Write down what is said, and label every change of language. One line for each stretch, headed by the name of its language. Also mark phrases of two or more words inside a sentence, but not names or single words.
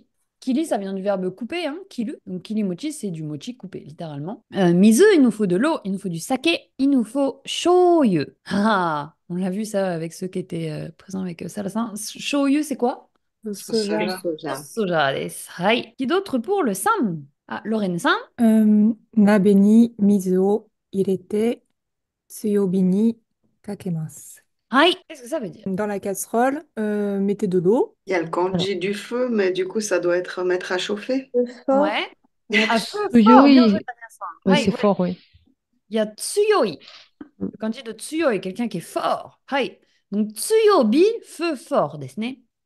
French: Kili, ça vient du verbe couper, hein, kilu. Donc, kilimochi, c'est du mochi coupé, littéralement. Mizu, il nous faut de l'eau, il nous faut du saké, il nous faut shoyu. Ah, on l'a vu ça avec ceux qui étaient présents avec Salasin. Shoyu, c'est quoi? Soja. Soja desu. Hai. Qui d'autre pour le sam? Ah, Lorraine-san.
Japanese: 鍋に水を入れて強火にかけます。
French: Hai. Qu'est-ce que ça veut dire? Dans la casserole, mettez de l'eau. Il y a le kanji du feu, mais du coup, ça doit être mettre à chauffer. Ouais. À feu fort, Tsuyoi. bien joué, Tania-san. Oui, Hai, c'est ouais. fort, oui. Il y a tsuyoi. Le kanji de tsuyoi, quelqu'un qui est fort. Hai. Donc tsuyobi, feu fort,
Japanese: ですね.